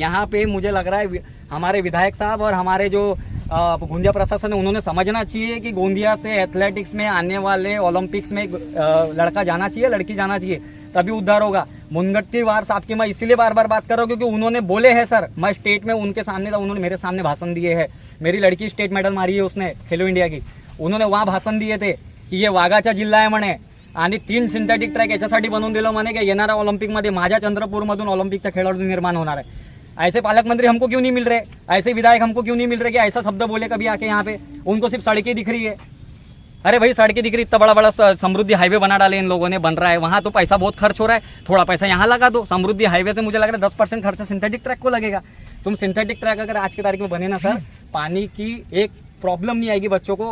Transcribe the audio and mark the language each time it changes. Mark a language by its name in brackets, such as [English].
[Hindi] यहाँ पे मुझे लग रहा है हमारे विधायक साहब और हमारे जो गोंदिया प्रशासन है उन्होंने समझना चाहिए कि गोंदिया से एथलेटिक्स में आने वाले ओलंपिक्स में लड़का जाना चाहिए, लड़की जाना चाहिए, तभी उद्धार होगा। मुनगंटीवार साहब की मैं इसीलिए बार बार बात कर रहा हूँ क्योंकि उन्होंने बोले हैं सर, मैं स्टेट में उनके सामने था, उन्होंने मेरे सामने भाषण दिए है। मेरी लड़की स्टेट मेडल मारी है उसने खेलो इंडिया की, उन्होंने वहाँ भाषण दिए थे की ये [Marathi] वाघाचा जिल्हा आहे म्हणे आणि 3 सिंथेटिक ट्रॅक याच्यासाठी बनवून दिलं म्हणे की येणाऱ्या ऑलिम्पिकमध्ये माझ्या चंद्रपूरमधून ऑलिम्पिकचा खेळाडू निर्माण होणार है। [Hindi] ऐसे पालक मंत्री हमको क्यों नहीं मिल रहे? ऐसे विधायक हमको क्यों नहीं मिल रहे कि ऐसा शब्द बोले कभी आके यहाँ पे? उनको सिर्फ सड़कें दिख रही है। अरे भाई सड़कें दिख रही, इतना बड़ा बड़ा समृद्धि हाईवे बना डाले इन लोगों ने, बन रहा है वहाँ, तो पैसा बहुत खर्च हो रहा है, थोड़ा पैसा यहाँ लगा दो। समृद्धि हाईवे से मुझे लग रहा है 10% खर्चा सिंथेटिक ट्रैक को लगेगा। तुम सिंथेटिक ट्रैक अगर आज की तारीख में बने ना सर, पानी की एक प्रॉब्लम नहीं आएगी बच्चों को।